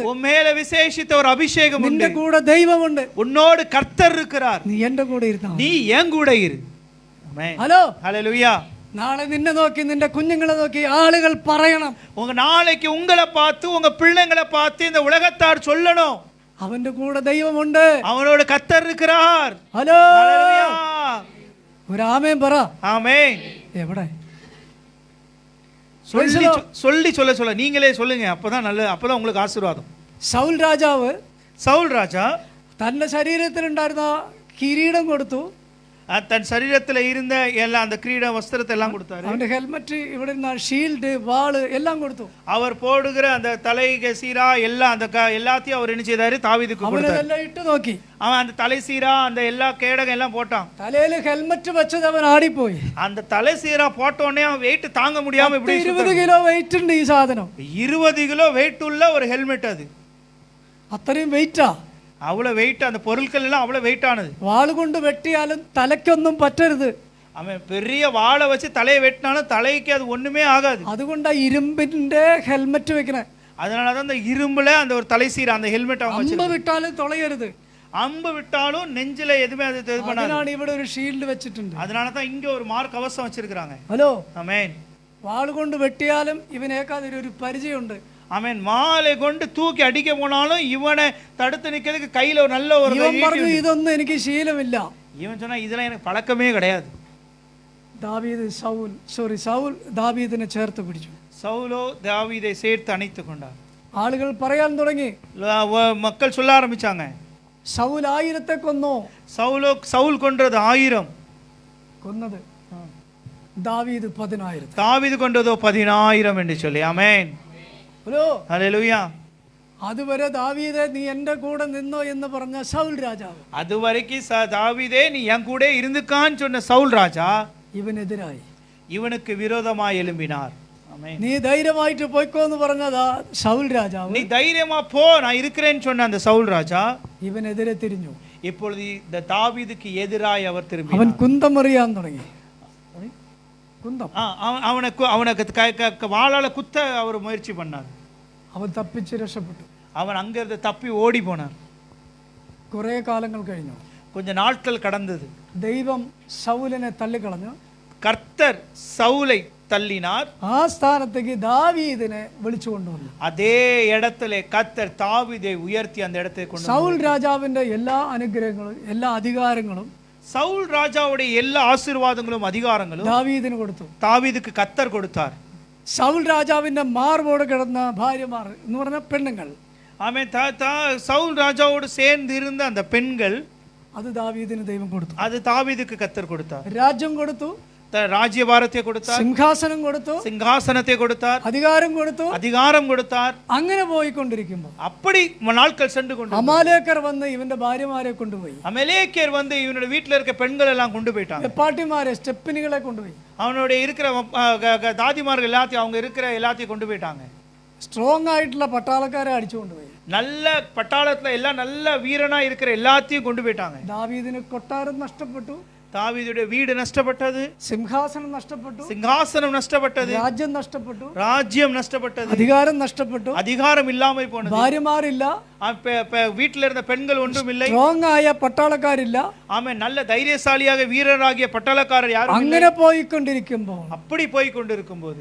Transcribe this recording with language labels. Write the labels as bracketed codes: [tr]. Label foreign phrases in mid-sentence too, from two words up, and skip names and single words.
[ta] உன் மேல விசேஷித்த ஒரு அபிஷேகம் உண்டு, [ml] നിന്റെ കൂടെ ദൈവമുണ്ട്, [ta] உன்னோடு கர்த்தர் இருக்கிறார், [ml] നീ എന്റെ കൂടെ ഇരുന്നാ [ta] நீ என் கூட இரு. ஆமென். [ml] ഹലോ, [ta] ஹல்லேலூயா. [ml] നാളെ നിന്നെ നോക്കി നിന്റെ കുഞ്ഞുങ്ങളെ നോക്കി ആളുകൾ പറയണം, [ta] உங்க நாளைக்கு உங்களை பார்த்து உங்க பிள்ளைங்களை பார்த்து இந்த உலகத்தார் சொல்லணும், [ml] അവന്റെ കൂടെ ദൈവമുണ്ട്, [ta] அவனோட கர்த்தர் இருக்கிறார். [ml] ഹലോ, [ta] ஹல்லேலூயா. [ml] ഒരു ആമേൻ പറ. [ta] ஆமென். [ml] എവിടെ? [ta] சொல்லி சொல்ல நீங்களே சொல்லுங்க, அப்பதான் அப்பதான் உங்களுக்கு ஆசீர்வாதம். [ml] സൗൽ രാജാവ് [ta] சவுல் ராஜா [ml] തന്റെ ശരീരത്തിലുണ്ടായിരുന്ന കിരീടം കൊടുത്തു, [ta] தன் சரீரத்துல இருந்த எல்லாம் அந்த கிரீட வஸ்திரத்தை எல்லாம் கொடுத்தாரு, [ml] അവന്റെ ഹെൽമെറ്റ്, ഇവിടെ [ta] ஷீல்டு, வாளு எல்லாம் கொடுത്തു. அவர் போடுகிற அந்த தலைக்கு சீரா எல்லாம் அந்த எல்லாத்தையும் அவர் என்ன செய்தாரு? தாவீதுக்கு கொடுத்தாரு. [ml] അവനെല്ലാം ഇട്ട് നോക്കി, [ta] அவன் அந்த தலை சீரா அந்த எல்லா கேடகம் எல்லாம் போட்டான். [ml] തലയിൽ ഹെൽമെറ്റ് വെച്ചത് അവൻ ആടിപ്പോയി. [ta] அந்த தலை சீரா போட்ட உடனே அவன் வெயிட் தாங்க முடியாம இப்படி [ml] 20 കിലോ വെയിറ്റ് ഉണ്ട് ഈ സാധനം. [ta] 20 கிலோ வெயிட் உள்ள ஒரு ஹெல்மெட் அது. [ml] അത്രയും വെയിറ്റാ. [ta] அவ்வளவு வெயிட், அந்த பொருட்கள் எல்லாம் அவ்வளவு வெயிட் ஆனது. [ml] വാള് കൊണ്ട് വെട്ടിയാലും തലയ്ക്കൊന്നും പറ്റരുത്. [ta] அவன் பெரிய வாளை வச்சு தலையை வெட்டினாலும் தலைக்கு அது ஒண்ணுமே ஆகாது. [ml] അതുകൊണ്ടാ ഇരുമ്പിന്റെ ഹെൽമെറ്റ് വെക്കണേ. [ta] அதனாலதான் அந்த இரும்புல அந்த ஒரு தலை சீரா அந்த ஹெல்மெட் அவன் [ml] അമ്പ് [ta] வச்சிருக்கான். [ml] വിട്ടാലും തുളയരുത്. [ta] அம்பு விட்டாலும் நெஞ்சில எதுவுமே அது இது பண்ணாது. [ml] അതിനാണ് ഇവിടെ ഒരു ഷീൽഡ് വെച്ചിട്ടുണ്ട്. [ta] அதனாலதான் இங்க ஒரு மார்க் கவசம் வச்சிருக்காங்க. [ml] ഹലോ, [ta] ஆமென். [ml] വാള് കൊണ്ട് വെട്ടിയാലും ഇവനേക്കാതിരി ഒരു പരിചയമുണ്ട്. [ta] ஆமென். மாலை கொண்டு தூக்கி அடிக்க போனாலும் இவனை தடுத்து நிக்கிறதுக்கு கையில ஒரு நல்ல ஒரு [ml] ഇവൻ പറഞ്ഞു, ഇതൊന്നും എനിക്ക് ശീലമില്ല. [ta] இவன் சொன்னா இதெல்லாம் எனக்கு பழக்கமே கிடையாது. [ml] സൗൽ ദാവീദിനെ ചേർത്ത് പിടിച്ചു. [ta] சவுலோ தாவீதை சேர்த்து அணைத்து கொண்டார். [ml] ആളുകൾ പറയാൻ തുടങ്ങി, [ta] மக்கள் சொல்ல ஆரம்பிச்சாங்க, [ml] സൗൽ 1000 കൊന്നോ. [ta] சவுல் கொன்றது 1000, [ml] കൊന്നത് ദാവീദ് 10,000. [ta] தாவீது கொன்றதோ 10,000 என்று சொல்லி. ஆமென். [ml] ഹലോ, [ta] ஹல்லேலூயா. [ml] അതുവരെ ദാവീദേ നീ എന്റെ കൂടെ നിന്നോ എന്ന് പറഞ്ഞ സൗൽ രാജാവ്, [ta] அது வரைக்கும் தாவீதே நீ என் கூட இருந்துக்கான்னு சொன்ன சவுல் ராஜா [ml] ഇവനെതിരായി, [ta] இவனுக்கு விரோதமாய் எழும்பினார். ஆமென். [ml] നീ ധൈര്യമായിട്ട് പോയിക്കോ എന്ന് പറഞ്ഞതാ സൗൽ രാജാവ്, [ta] நீ தைரியமா போ நான் இருக்கிறேன்னு சொன்ன அந்த சவுல் ராஜா [ml] ഇവനെതിരെ തിരിഞ്ഞു. [ta] இப்பொழுது இந்த தாவீதுக்கு எதிராய் அவர் [ml] അവൻ [ta] திரும்பினார். [ml] കുന്തം എറിയാൻ തുടങ്ങി. കുന്തം. [ta] அவனுக்கு வாளால குத்த அவர் முயற்சி பண்ணார். [ml] അവൻ തപ്പിച്ച് രക്ഷപ്പെട്ടു. [ta] அவன் அங்கிருந்து தப்பி ஓடி போனார். [ml] കുറെ കാലങ്ങൾ കഴിഞ്ഞു. [ta] கொஞ்ச நாட்கள் கடந்தது. [ml] ദൈവം സൗലിനെ തള്ളിക്കളഞ്ഞു. [ta] கர்த்தர் சவுலை தள்ளினார். [ml] ആ സ്ഥാനത്തേക്ക് ദാവീദിനെ വിളിച്ചു കൊണ്ടുവന്നു. [ta] அதே இடத்துல கர்த்தர் தாவீதை உயர்த்தி அந்த இடத்துக்கு கொண்டு [ml] സൗൽ രാജാവിന്റെ എല്ലാ അനുഗ്രഹങ്ങളും എല്ലാ അധികാരങ്ങളും [ta] சவுல் ராஜாவுடைய எல்லா ஆசீர்வாதங்களும் அதிகாரங்களும் [ml] ദാവീദിന് കൊടുത്തു. [ta] தாவீதுக்கு கர்த்தர் கொடுத்தார். [ml] സൗൽ രാജാവിന്റെ മാർബോട് കിടന്ന ഭാര്യമാർ എന്ന് പറഞ്ഞ പെണ്ണുങ്ങൾ, [ta] ஆமென். சவுல் ராஜாவோடு சேர்ந்து இருந்த அந்த பெண்கள், [ml] അത് ദാവീദിന് ദൈവം കൊടുത്തു. [ta] அது தாவீதுக்கு கர்த்தர் கொடுத்தார். [ml] രാജ്യം കൊടുത്തു, [ta] ராஜ்யபாரத்தை கொடுத்தார், [ml] സിംഹാസനം കൊടുത്തു, [ta] சிங்காசனத்தை கொடுத்தார், [ml] അധികാരം കൊടുത്തു. [ta] அதிகாரம் கொடுத்தார். [ml] അങ്ങനെ പോയിക്കൊണ്ടിരിക്കുമ്പോൾ [ta] அப்படி நாட்கள் சென்று கொண்டு [ml] അമാലേക്കർ വന്ന് ഇവന്റെ ഭാര്യമാരെ കൊണ്ടുപോയി. [ta] அமலேக்கியர் வந்து இவனோட வீட்டுல இருக்க பெண்கள் எல்லாம் கொண்டு போயிட்டாங்க. [ml] വെപ്പാട്ടിമാരെ, സ്റ്റെപ്പിനികളെ കൊണ്ടുപോയി. [ta] அவனுடைய இருக்கிற தாதிமார்கள் எல்லாத்தையும் அவங்க இருக்கிற எல்லாத்தையும் கொண்டு போயிட்டாங்க. [ml] സ്ട്രോങ് ആയിട്ടുള്ള പട്ടാളക്കാരെ അടിച്ചു കൊണ്ടുപോയി. [ta] நல்ல பட்டாளத்துல எல்லாம் நல்ல வீரனா இருக்கிற எல்லாத்தையும் கொண்டு போயிட்டாங்க. [ml] ദാവീദിന് കൊട്ടാരം നഷ്ടപ്പെട്ടു, [ta] தாவீதுடைய வீடு நஷ்டப்பட்டது, [ml] സിംഹാസനം നഷ്ടപ്പെട്ടു, [ta] சிங்காசனம் நஷ்டப்பட்டது, [ml] രാജ്യം നഷ്ടപ്പെട്ടു, [ta] ராஜ்யம் நஷ்டப்பட்டது, [ml] അധികാരം നഷ്ടപ്പെട്ടു, [ta] அதிகாரம் இல்லாமல் போனது, [ml] ഭാര്യമാരില്ല, [ta] வீட்டில் இருந்த பெண்கள் ஒன்றும் இல்லை, [ml] സ്ട്രോങ് ആയ പട്ടാളക്കാരില്ല. [ta] ஆமென். நல்ல தைரியசாலியாக வீரராகிய பட்டாளக்காரர் யாரும் இல்லை. [ml] അങ്ങനെ പോയിക്കൊണ്ടിരിക്കുമ്പോൾ [ta] அப்படி போய் கொண்டிருக்கும் போது